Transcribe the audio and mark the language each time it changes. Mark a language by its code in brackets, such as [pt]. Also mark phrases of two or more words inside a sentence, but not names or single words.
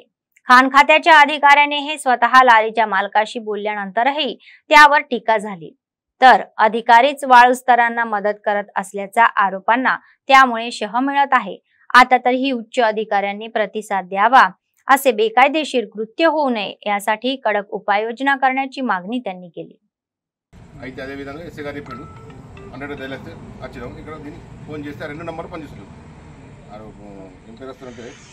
[mr] खाण खात्याच्या अधिकाऱ्याने हे स्वतः लारीच्या मालकाशी बोलल्यानंतरही त्यावर टीका झाली। तर अधिकारीच वाळूस्तरांना मदत करत असल्याच्या आरोपांना त्यामुळे शह मिळत आहे। आता तरीही उच्च अधिकाऱ्यांनी प्रतिसाद द्यावा, असे बेकायदेशीर कृत्य होऊ नये यासाठी कडक उपाययोजना करण्याची मागणी त्यांनी केली। [te] అయితే అదే విధంగా ఎస్ఐ గారు చెప్పిండు 100 తెలిస్తే వచ్చేదాం ఇక్కడ దీన్ని ఫోన్ చేస్తే 2 నంబర్ పనిచేస్తుంది ఏం పేరు వస్తుందంటే